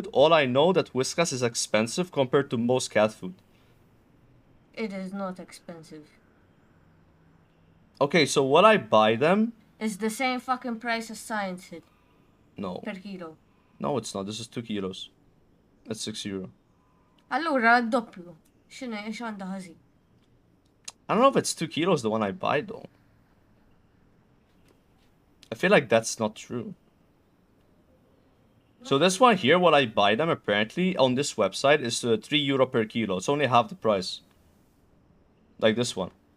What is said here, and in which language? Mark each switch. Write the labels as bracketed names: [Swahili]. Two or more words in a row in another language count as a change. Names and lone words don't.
[English] All I know that Whiskas is expensive compared to most cat food. It is not expensive. Okay, so what I buy them... It's the same fucking price as Science Hit No. per kilo. No, it's not. This is 2 kilos. That's €6. [Maltese] Allura, doppju. X'għandha ħażin? [English] I don't know if it's 2 kilos, the one I buy, though. I feel like that's not true. So this one here, what I buy them, apparently, on this website, is €3 per kilo. It's only half the price. Like this one.